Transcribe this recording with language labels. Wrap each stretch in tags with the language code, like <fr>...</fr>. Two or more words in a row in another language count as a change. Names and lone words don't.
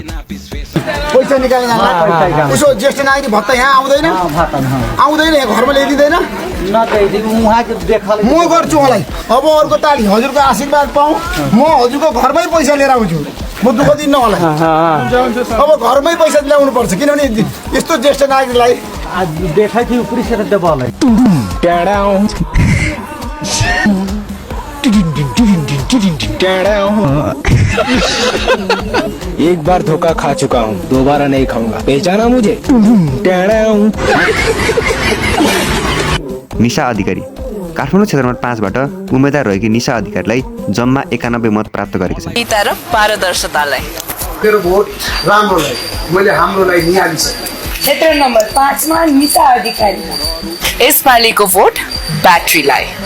<ne>पैसा निकाल्न उसो ज्येष्ठ नागरिक भत्ता यहाँ आउँदैन घरमा ल्याइदिँदैन। म गर्छु मलाई अब अर्को ताली हजुरको आशीर्वाद पाऊँ। म हजुरको घरमै पैसा लिएर आउँछु। म दुःख दिन्न होला। अब घरमै पैसा ल्याउनु पर्छ, किनभने यस्तो ज्येष्ठ नागरिकलाई</ne> <hi>एक बार धोखा खा चुका हूँ, दोबारा नहीं खाऊंगा। पहचाना मुझे?</hi> <ne>निशा अधिकारी काठमाडौँ क्षेत्र नम्बर 5 बाट उम्मेदवार रहेकी निशा अधिकारीलाई जम्मा 91 मत प्राप्त गरेका छन्। तर पारदर्शितालाई मेरो भोट राम्रोलाई मैले हाम्रोलाई निहालिसकेँ। क्षेत्र नम्बर 5 मा निशा अधिकारी। यसपालिको भोट ब्याट्रीलाई।</ne>